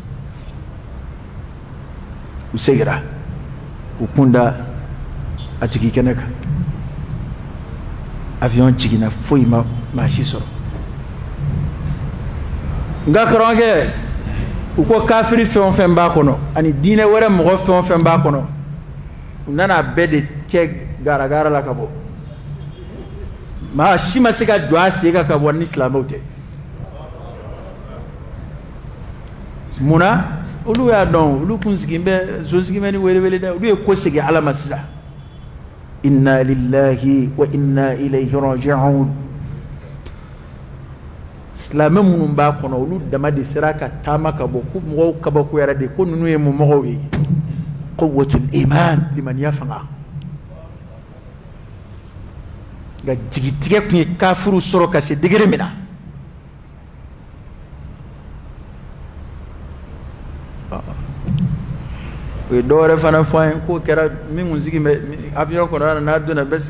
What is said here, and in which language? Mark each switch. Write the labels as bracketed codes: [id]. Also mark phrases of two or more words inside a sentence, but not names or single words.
[bm] u segira u kun da a jigi kɛnɛ kan avion jiginna foyi ma maa si sɔrɔ nka karamɔgɔkɛ u ko kafiri fɛn o fɛn b'a kɔnɔ ani diinɛ wɛrɛ mɔgɔ fɛn o fɛn b'a kɔnɔ u nana bɛɛ de cɛ garagara la ka bɔ maa si ma se ka jɔ a sen kan ka bɔ ni silamɛw tɛ munna olu y'a dɔn olu kun sigin bɛ so sigin bɛ ni welewele dɛ olu ye ko segin ala ma sisan [ar] إنا لله وإنا إليه راجعون [bm] silamɛ minnu b'a kɔnɔ olu dama de sera ka taama ka bɔ ko mɔgɔw kabakuyara de ko ninnu ye mun mɔgɔw ye [ar] قوة الإيمان [bm] limaniya fanga nka jigitigɛ tun ye kafiriw sɔrɔ ka se degere min na o ye dɔwɛrɛ fana fɔ an ye k'o kɛra min kun sigi bɛ avion kɔnɔ n'a donna bɛɛ sigi